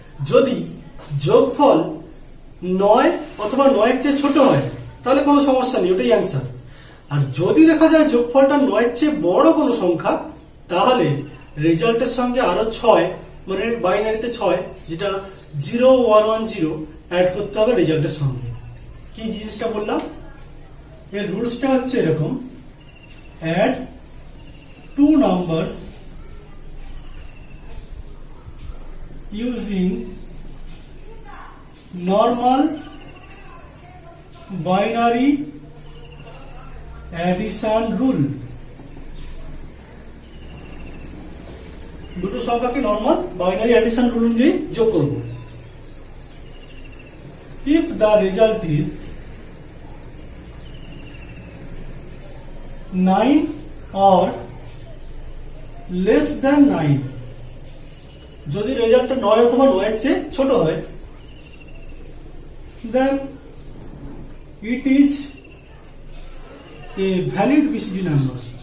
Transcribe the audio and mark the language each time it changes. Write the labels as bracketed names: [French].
[Bangla] যদি যোগফল 9 অথবা 9 এর চেয়ে ছোট হয় তাহলে কোনো সমস্যা নেই, ওটাই অ্যান্সার। আর যদি দেখা যায় যোগফলটা 9 এর চেয়ে বড় কোনো সংখ্যা, তাহলে রেজাল্টের সঙ্গে আরো 6 মানে বাইনারিতে 6 যেটা 0110 অ্যাড করতে হবে রেজাল্টের সঙ্গে। কি জিনিসটা বললাম, এর রুলসটা হচ্ছে এরকম: [English] add two numbers using normal binary addition rule। [Bangla] দুটো সংখ্যাকে নরমাল বাইনারি অ্যাডিশন রুল অনুযায়ী যোগ করব। [English] if the result is 9 or less than 9, [Bangla] যদি রেজাল্টটা 9 অথবা 9 এর চেয়ে ছোট হয়, [English] then it is a valid BCD number।